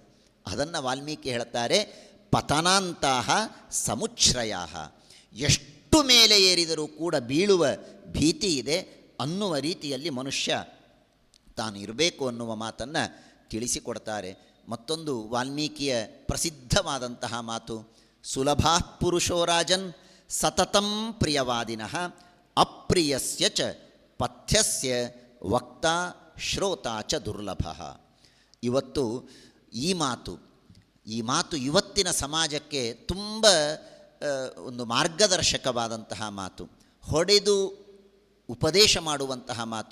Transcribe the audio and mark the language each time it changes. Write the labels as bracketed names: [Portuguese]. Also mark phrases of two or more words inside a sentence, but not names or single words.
[Kannada] ಅದನ್ನು ವಾಲ್ಮೀಕಿ ಹೇಳ್ತಾರೆ, [Sanskrit] ಪತನಾಂತಹ ಸಮುಚ್ಛ್ರಯ, [Kannada] ಎಷ್ಟು ಮೇಲೆ ಏರಿದರೂ ಕೂಡ ಬೀಳುವ ಭೀತಿ ಇದೆ ಅನ್ನುವ ರೀತಿಯಲ್ಲಿ ಮನುಷ್ಯ ತಾನು ಇರಬೇಕು ಅನ್ನುವ ಮಾತನ್ನು ತಿಳಿಸಿಕೊಡ್ತಾರೆ. ಮತ್ತೊಂದು ವಾಲ್ಮೀಕಿಯ ಪ್ರಸಿದ್ಧವಾದಂತಹ ಮಾತು, [Sanskrit] ಸುಲಭಾ ಪುರುಷೋ ರಾಜನ್ ಸತತಂ ಪ್ರಿಯವಾದಿನಃ ಅಪ್ರಿಯಸ್ಯ ಚ ಪಥ್ಯಸ್ಯ ವಕ್ತಾ ಶ್ರೋತಾ ಚ ದುರ್ಲಭ. [Kannada] ಇವತ್ತು ಈ ಮಾತು ಇವತ್ತಿನ ಸಮಾಜಕ್ಕೆ ತುಂಬ ಒಂದು ಮಾರ್ಗದರ್ಶಕವಾದಂತಹ ಮಾತು, ಹೊಡೆದು ಉಪದೇಶ ಮಾಡುವಂತಹ ಮಾತು.